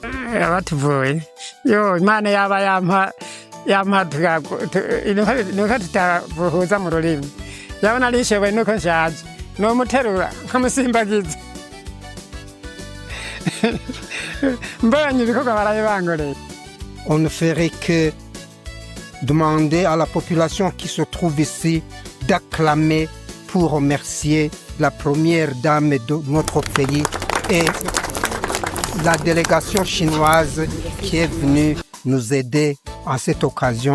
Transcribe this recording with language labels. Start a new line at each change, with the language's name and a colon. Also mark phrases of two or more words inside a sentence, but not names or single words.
Rundi: Batuvuye yo Imana yaba yampa nuko tutavuhuza mu rurimi, yabona nishoboye nuko nshaje nomuterura nkamusimbagiza. Mbonye ibikorwa baraye bangoreye.
French: On ne ferait que demander à la population qui se trouve ici d'acclamer pour remercier la première dame de notre pays et la délégation chinoise qui est venue nous aider à cette occasion.